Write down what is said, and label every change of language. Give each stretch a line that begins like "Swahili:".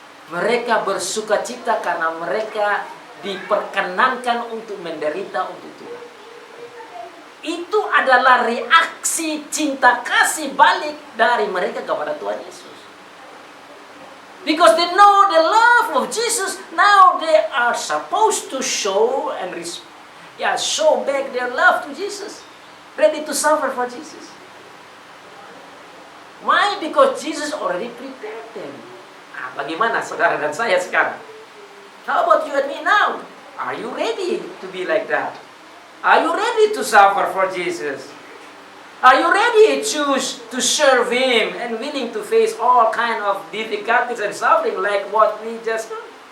Indonesian: Mereka bersukacita karena mereka diperkenankan untuk menderita untuk Tuhan. Itu adalah reaksi cinta kasih balik dari mereka kepada Tuhan Yesus.
English: Because they know the love of Jesus, now they are supposed to show and show back their love to Jesus. Ready to suffer for Jesus. Why? Because Jesus already prepared them.
Indonesian: Bagaimana saudara dan saya sekarang?
English: How about you and me now? Are you ready to be like that? Are you ready to suffer for Jesus? Are you ready to serve Him and willing to face all kind of difficulties and suffering like what we just done?